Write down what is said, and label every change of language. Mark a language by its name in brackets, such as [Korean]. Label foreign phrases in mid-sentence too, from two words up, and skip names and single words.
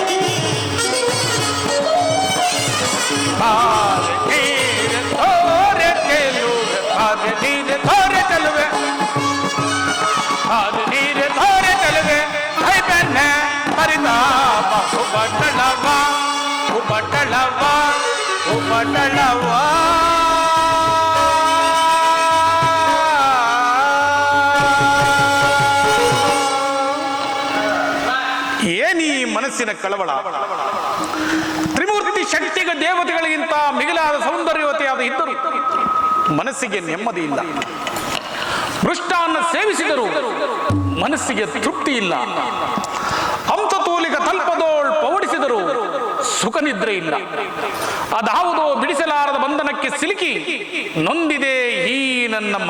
[Kannada] ಬಾಲೆ ನೀರೆ ತೋರೆ ಚೆಲುವೆ, ಬಾಲೆ ನೀರೆ ತೋರೆ ಚೆಲುವೆ, ಬಾಲೆ ನೀರೆ ತೋರೆ ಚೆಲುವೆ, ಕೈಪೆನ್ನೆ ಪರಿತಾಪ ಪಟ್ಟಣವ, ಪಟ್ಟಣವ. ಉಪಟಳವ ಏನೀ ಮನಸ್ಸಿನ ಕಳವಳ? ತ್ರಿಮೂರ್ತಿ ಶಕ್ತಿಗೆ ದೇವತೆಗಳಿಗಿಂತ ಮಿಗಿಲಾದ ಸೌಂದರ್ಯವತೆಯಾದ ಇದ್ದರು ಮನಸ್ಸಿಗೆ ನೆಮ್ಮದಿ ಇಲ್ಲ. ಮೃಷ್ಟಾನ್ನ ಸೇವಿಸಿದರು ಮನಸ್ಸಿಗೆ ತೃಪ್ತಿ ಇಲ್ಲ. ಅಂಶತೂಲಿಕ ತಲ್ಪದೋಳ್ ಪೌಡಿಸಿದರು ಸುಖ ನಿದ್ರೆ ಇಲ್ಲ. ಅದಾವುದೋ ಬಿಡಿಸಲಾರದ ಬಂಧನಕ್ಕೆ ಸಿಲುಕಿ ನೊಂದಿದೆ ಈ ನನ್ನ ಮನ.